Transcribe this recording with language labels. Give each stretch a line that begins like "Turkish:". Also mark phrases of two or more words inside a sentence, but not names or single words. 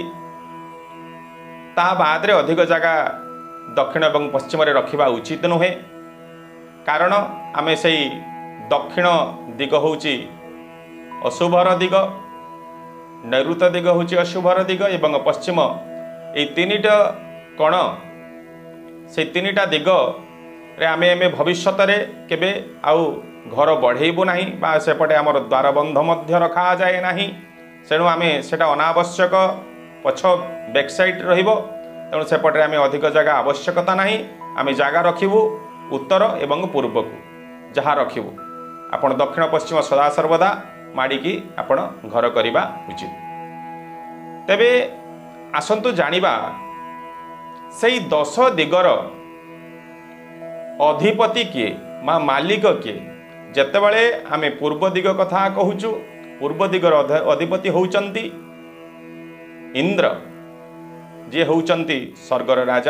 Odia: ତା ବାଦ ରେ ଅଧିକ ଜାଗା ଦକ୍ଷିଣ ଏବଂ ପଶ୍ଚିମ ରେ ରଖିବା ଉଚିତ ନୁହେଁ, କାରଣ ଆମେ ସେଇ ଦକ୍ଷିଣ ଦିଗ ହେଉଛି ଅଶୁଭର ଦିଗ, ନୈଋତ ଦିଗ ହେଉଛି ଅଶୁଭର ଦିଗ ଏବଂ ପଶ୍ଚିମ ଏ 3ଟା କୋଣ ସେ 3ଟା ଦିଗ ରେ ଆମେ ଭବିଷ୍ୟତ ରେ କେବେ ଆଉ ଘର ବଢ଼େଇବୁ ନାହିଁ ବା ସେପଟେ ଆମର ଦ୍ୱାରବନ୍ଧ ମଧ୍ୟ ରଖା ଯାଏ ନାହିଁ। ତେଣୁ ଆମେ ସେଟା ଅନାବଶ୍ୟକ ପଛ
English: back side
Odia: ରହିବ, ତେଣୁ ସେପଟେ ଆମେ ଅଧିକ ଜାଗା ଆବଶ୍ୟକତା ନାହିଁ। ଆମେ ଜାଗା ରଖିବୁ ଉତ୍ତର ଏବଂ ପୂର୍ବ କୁ ଯହାଁ ରଖିବୁ ଆପଣ ଦକ୍ଷିଣ ପଶ୍ଚିମ ସଦା ସର୍ବଦା ମାଡ଼ିକି ଆପଣ ଘର କରିବା ଉଚିତ। ତେବେ ଆସନ୍ତୁ ଜାଣିବା ସେଇ 10 ଦିଗର ଅଧିପତି କିଏ ମା ମାଲିକ କିଏ। ଯେତେବେଳେ ଆମେ ପୂର୍ବ ଦିଗ କଥା କହୁଛୁ, ପୂର୍ବ ଦିଗର ଅଧିପତି ହେଉଛନ୍ତି ଇନ୍ଦ୍ର, ଯେ ହେଉଛନ୍ତି ସ୍ୱର୍ଗର ରାଜା।